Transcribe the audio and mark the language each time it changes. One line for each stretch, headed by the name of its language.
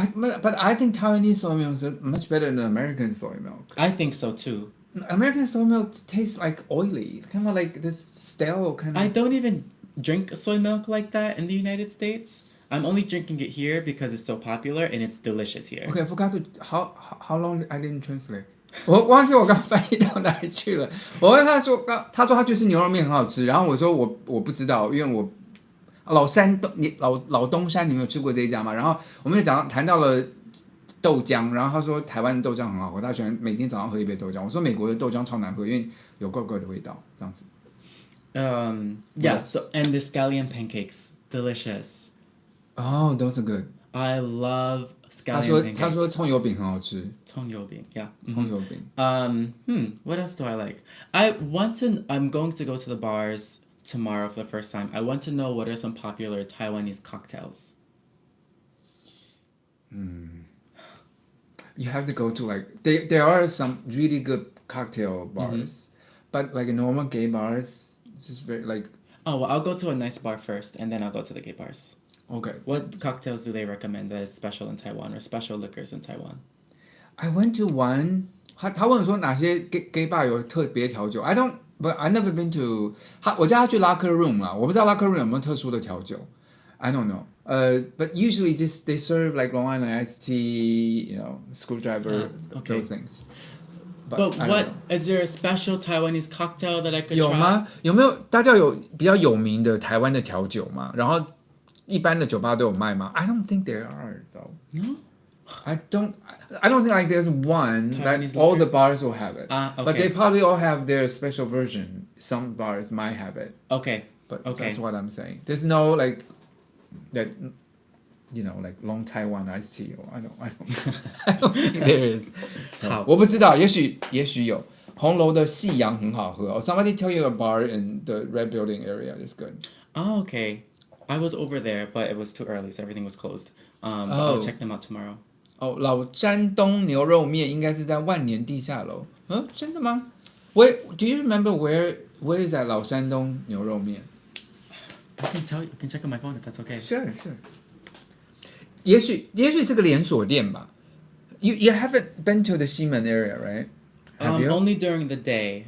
English: But I think Taiwanese soy milk is much better than American soy milk. I think so too. American soy milk tastes like oily, kind of like this stale kind of. I don't even drink soy milk like that in the United States. I'm only drinking it here because it's so popular and it's delicious here. Okay, I forgot to how long I didn't translate.
Chinese: 我忘记我刚翻译到哪里去了。我问他说，他说他就是牛肉面很好吃，然后我说我不知道，因为我老东山你没有吃过这一家嘛？然后我们就谈到了豆浆，然后他说台湾的豆浆很好喝，他喜欢每天早上喝一杯豆浆。我说美国的豆浆超难喝，因为有怪怪的味道，这样子。
English: Yeah. So and the scallion pancakes, delicious. Oh, those are good. I love scallion pancakes.
Chinese: 他说葱油饼很好吃。葱油饼,
English: yeah.
Chinese: 葱油饼。
English: What else do I like? I'm going to go to the bars tomorrow for the first time. I want to know what are some popular Taiwanese cocktails. You have to go to like there are some really good cocktail bars, but like normal gay bars, it's just very like. Oh well, I'll go to a nice bar first, and then I'll go to the gay bars. Okay. What cocktails do they recommend that is special in Taiwan or special liquors in Taiwan? I went to one.
Chinese: 他问我说哪些 gay bar 有特别调酒
English: but I never been to.
Chinese: 我叫他去 locker room 啦，我不知道 locker room 有没有特殊的调酒。
English: I don't know. But usually they serve like Long Island iced tea, screwdriver, those things. But what is there a special Taiwanese cocktail that I could try?
Chinese: 有吗？有没有大家有比较有名的台湾的调酒吗？然后一般的酒吧都有卖吗？
English: I don't think there are though. No. I don't think like there's one that all the bars will have it. Okay. But they probably all have their special version. Some bars might have it. Okay. But that's what I'm saying. There's no like that, like long Taiwan iced tea. I don't think there is. So,
Chinese: 我不知道，也许有。红楼的夕阳很好喝。
English: Somebody tell you a bar in the Red Building area is good. Oh, okay. I was over there, but it was too early, so everything was closed. But I'll check them out tomorrow.
Chinese: 老山东牛肉面应该是在万年地下楼。真的吗？
English: Do you remember where is that 老山东牛肉面？ I can tell you. I can check on my phone if that's okay. Sure.
Chinese: 也许是个连锁店吧。
English: You haven't been to the Ximen area, right? Have you? Only during the day.